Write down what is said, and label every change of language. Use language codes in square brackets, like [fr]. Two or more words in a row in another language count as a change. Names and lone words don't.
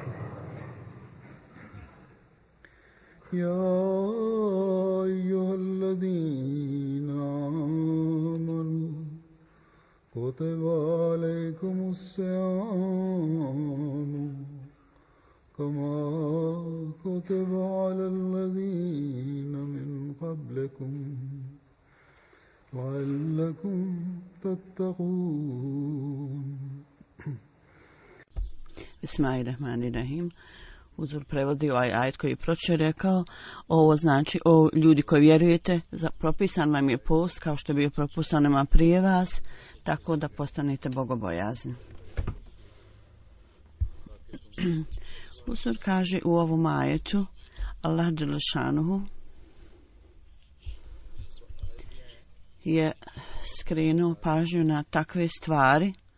[ar] يا أيها الذين آمنوا كتب عليكم الصيام كما كتب على الذين من قبلكم لعلكم تتقون. بسم الله الرحمن الرحيم. [bs] Uzor prevodi ovaj ajet koji je pročer rekao, ovo znači, o ljudi koji vjerujete, propisan vam je post kao što je bio propisan nama prije vas, tako da postanete bogobojazni. Uzor kaže u ovom ajetu, Allah dželešanuhu je skrenuo pažnju na takve stvari